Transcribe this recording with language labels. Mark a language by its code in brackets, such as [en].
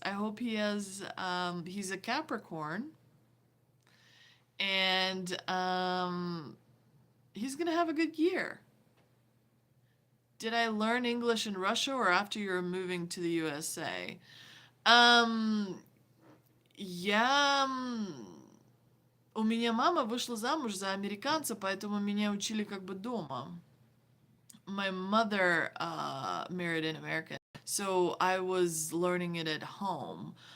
[en] I hope he's a Capricorn and he's going to have a good year. Did I learn English in Russia or after you're moving to the USA? [ru] Я... У меня мама вышла замуж за американца, поэтому меня учили как бы дома. [en] My mother married an American, so I was learning it at home.